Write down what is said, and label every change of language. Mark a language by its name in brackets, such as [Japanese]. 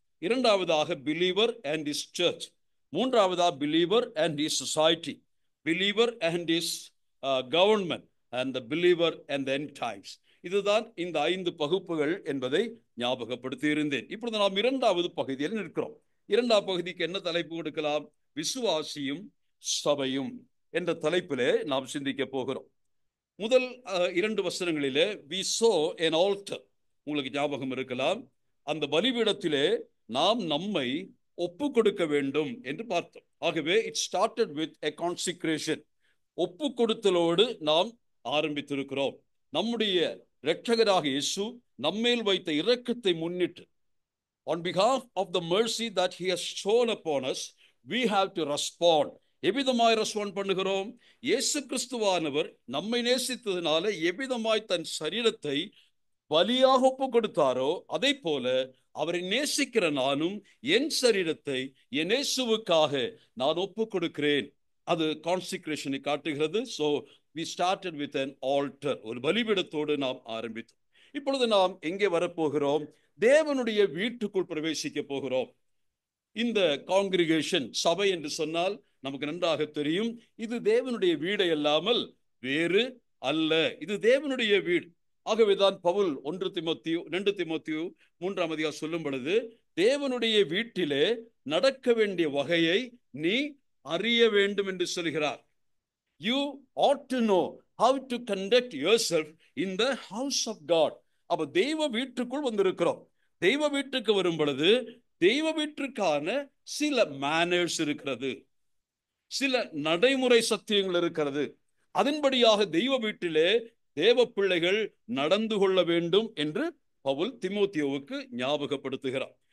[English] இரண்டாவதாக believer and is church. மூன்றாவதாக believer and is society, believer and is government and the believer and the end times. [Tamil] இதுதான் இந்த 5 பகுப்புகள் என்பதை ஞாபகப்படுத்தி இருந்தேன். இப்பொழுது நாம் 2வது பகுதியில் நிற்கிறோம். 2ஆம் பகுதிக்கு என்ன தலைப்பு கொடுக்கலாம்? விசுவாசியும் சபையும் என்ற தலைப்பிலே நாம் சிந்திக்க போகிறோம். முதல் 2 வசனங்களிலே [English] we saw an altar. [Tamil] உங்களுக்கு ஞாபகம் இருக்கலாம், அந்த பலிபீடத்திலே நாம் நம்மை ஒப்பு கொடுக்க வேண்டும் என்று பார்த்தோம். [English] ஆகவே it started with a consecration. [Tamil] ஒப்பு கொடுத்தலோடு நாம் ஆரம்பித்திருக்கிறோம். நம்முடைய இரட்சகராக இயேசு நம்மேல் வைத்த இரக்கத்தை முன்னிட்டு, [English] on behalf of the mercy that he has shown upon us, we have to respond. [Tamil] எவ்விதமாய் respond பண்ணுகிறோம்? இயேசு கிறிஸ்துவானவர் நம்மை நேசித்ததினால எவ்விதமாய் தன் சரீரத்தை பலியாக ஒப்பு கொடுத்தாரோ, அதை போல அவரை நேசிக்கிற நானும் என் சரீரத்தை என் இயேசுவுக்காக நான் ஒப்பு கொடுக்கிறேன். அது கான்சிக்ரேஷனை காட்டுகிறது. [English] So we started with an altar. [Tamil] ஒரு பலிபீடத்தோடு நாம் ஆரம்பித்தோம். இப்பொழுது நாம் எங்கே வரப்போகிறோம்? தேவனுடைய வீட்டுக்குள் பிரவேசிக்க போகிறோம். இந்த காங்கிரிகேஷன், சபை என்று சொன்னால் நமக்கு நன்றாக தெரியும், இது தேவனுடைய வீடு அல்லாமல் வேறு அல்ல. இது தேவனுடைய வீடு. ஆகவேதான் பவுல் 1 தீமோத்தேயு 2 தீமோத்தேயு 3ஆம் அதிகாரம் சொல்லும் பொழுது, தேவனுடைய வீட்டிலே நடக்க வேண்டிய வகையை நீ அறிய வேண்டும் என்று சொல்கிறார். [English] You ought to know how to conduct yourself in the house of God. [Tamil] அப்ப தெய்வ வீட்டுக்குள் வந்திருக்கிறோம். தெய்வ வீட்டுக்கு வரும் பொழுது தெய்வ வீட்டுக்கான சில மேனர்ஸ் இருக்கிறது, சில நடைமுறை சத்தியங்கள் இருக்கிறது. அதன்படியாக தெய்வ வீட்டிலே தேவ பிள்ளைகள் நடந்து கொள்ள வேண்டும் என்று பவுல் தீமோத்தேயுவுக்கு ஞாபகப்படுத்துகிறார்.